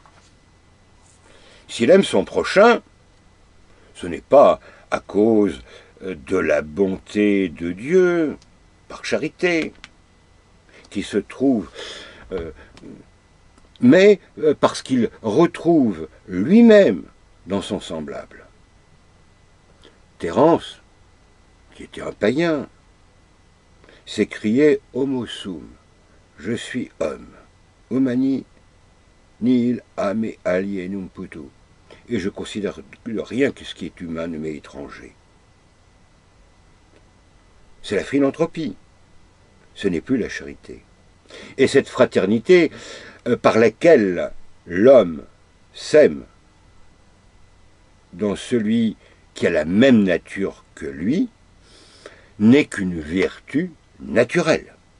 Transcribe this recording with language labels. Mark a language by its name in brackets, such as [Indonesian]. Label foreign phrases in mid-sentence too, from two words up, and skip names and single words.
[French] S'il aime son prochain, ce n'est pas à cause de la bonté de Dieu, par charité, qui se trouve, mais parce qu'il retrouve lui-même dans son semblable. Terence, qui était un païen, s'écriait [Latin] Homo sum, [French] je suis homme, [Latin] humani nihil ame alienum putu, [French] et je considère que rien que ce qui est humain ne m'est étranger. C'est la philanthropie, ce n'est plus la charité. Et cette fraternité par laquelle l'homme sème dans celui qui a la même nature que lui, n'est qu'une vertu naturelle.